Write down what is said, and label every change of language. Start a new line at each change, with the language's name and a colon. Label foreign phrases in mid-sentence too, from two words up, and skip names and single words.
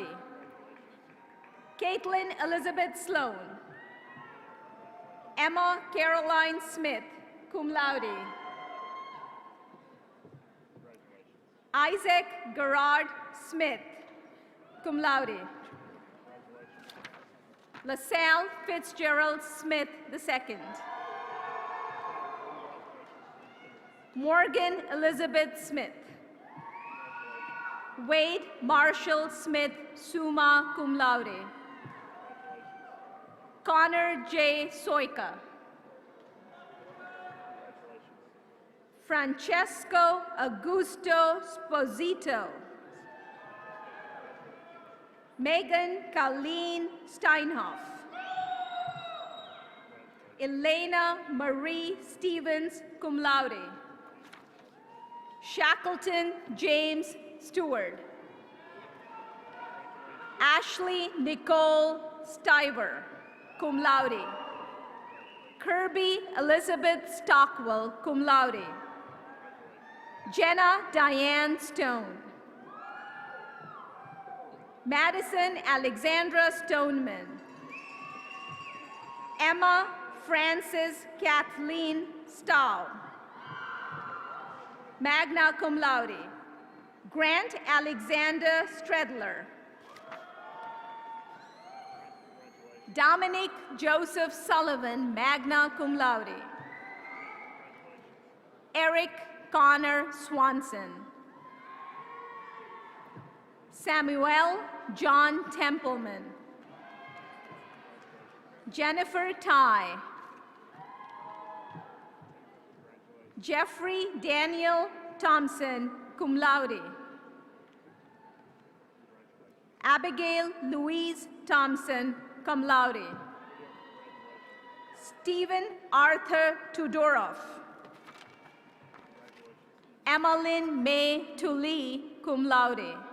English: Caitlin Elizabeth Sloan. Emma Caroline Smith,
Latin: cum laude.
English: Isaac Gerard Smith,
Latin: cum laude.
English: LaSalle Fitzgerald Smith II. Morgan Elizabeth Smith. Wade Marshall Smith,
Latin: summa cum laude.
English: Connor J. Soika. Francesco Augusto Sposito. Megan Colleen Steinhoff. Elena Marie Stevens,
Latin: cum laude.
English: Shackleton James Stewart. Ashley Nicole Stiver,
Latin: cum laude.
English: Kirby Elizabeth Stockwell,
Latin: cum laude.
English: Jenna Diane Stone. Madison Alexandra Stoneman. Emma Frances Kathleen Stahl,
Latin: magna cum laude.
English: Grant Alexander Stredler. Dominic Joseph Sullivan,
Latin: magna cum laude.
English: Eric Connor Swanson. Samuel John Templeman. Jennifer Ty. Jeffrey Daniel Thompson,
Latin: cum laude.
English: Abigail Louise Thompson,
Latin: cum laude.
English: Stephen Arthur Tudorov. Emmeline May Tully,
Latin: cum laude.